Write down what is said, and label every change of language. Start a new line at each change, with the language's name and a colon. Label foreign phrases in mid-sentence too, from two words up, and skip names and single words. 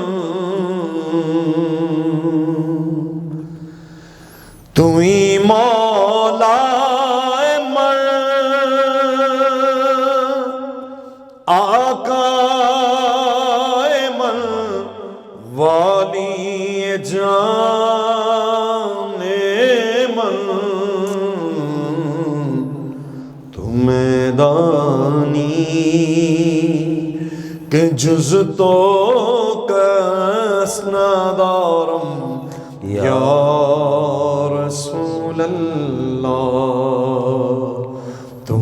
Persian: توئی مولا من آقا من والی جان من. تمہیں دانی کہ جز تو کس ندارم
Arabic: یا رسول اللہ.